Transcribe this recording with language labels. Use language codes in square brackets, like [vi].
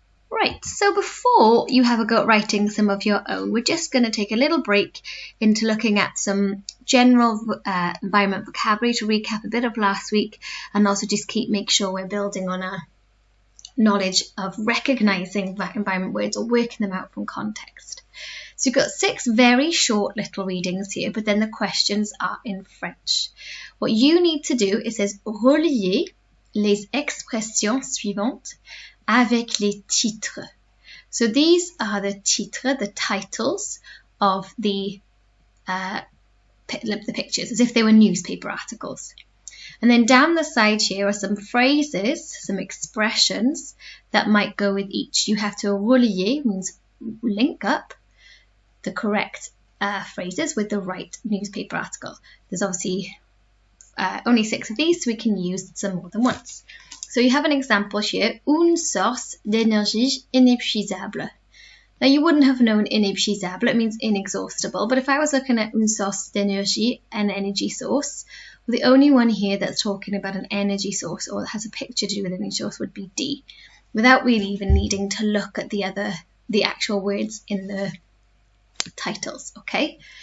[en] Right, so before you have a go at writing some of your own, we're just going to take a little break into looking at some general environment vocabulary to recap a bit of last week, and also just make sure we're building on our knowledge of recognising environment words or working them out from context. So you've got 6 very short little readings here, but then the questions are in French. What you need to do, it says [fr] relier les expressions suivantes avec les titres. [en] So these are the titres, the titles of the pictures, as if they were newspaper articles. And then down the side here are some phrases, some expressions that might go with each. You have to relier, means link up the correct phrases with the right newspaper article. There's obviously only 6 of these, so we can use some more than once. So you have an example here, [fr] une source d'énergie inépuisable. [en] Now you wouldn't have known inépuisable, it means inexhaustible, but if I was looking at [fr] une source d'énergie, [en] an energy source, well, the only one here that's talking about an energy source or that has a picture to do with an energy source would be D, without really even needing to look at the actual words in the titles, okay?